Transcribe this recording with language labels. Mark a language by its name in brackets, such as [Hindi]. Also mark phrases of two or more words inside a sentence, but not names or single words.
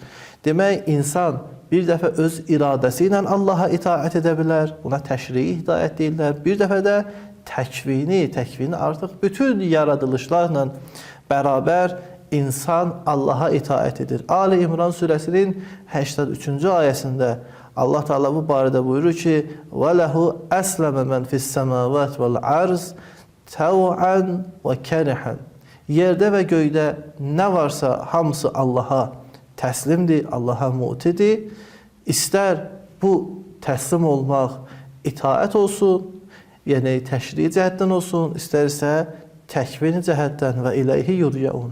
[Azerbaijani] Demək, insan bir dəfə öz iradəsi ilə Allaha itaət edə bilər. Buna təşrii hidayət deyirlər. Bir dəfə də təkvini artıq bütün yaradılışlarla bərabər insan Allaha itaət edir. Ali İmran surəsinin 83-cü ayəsində Allah Teala bu barədə buyurur ki, [Arabic] وَلَهُ أَسْلَمَ مَنْ فِي السَّمَاوَاتِ وَالْعَرْضِ تَوْعًا وَكَرِحًا. [Azerbaijani] Yerdə və göydə nə varsa hamısı Allaha təslimdir, Allaha mutidir. İstər bu təslim olmaq itaət olsun, yəni təşri cəhətdən olsun, istərsə təkvini cəhətdən [Arabic] وإليه يرجعون.